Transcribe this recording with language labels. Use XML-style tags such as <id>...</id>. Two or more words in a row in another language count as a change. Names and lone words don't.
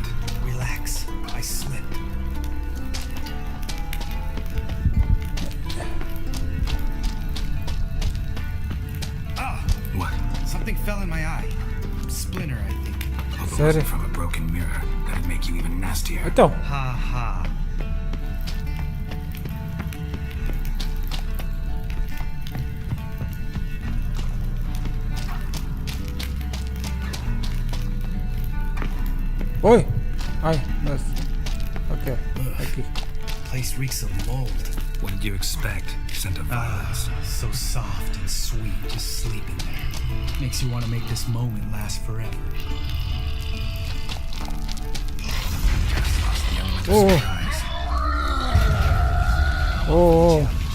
<en>Relax. I slipped. What? Something fell in my eye. Splinter, I think. Hope it wasn't from a broken mirror. That'd make you even nastier.</en> <pt>Então. Ha ha. Oi! Ai, nossa. Ok, aqui.</pt> <en>Place reeks of mold. What did you expect? Scent of violets. So soft and sweet, just sleeping there. Makes you want to make this moment last forever. Oh.</en>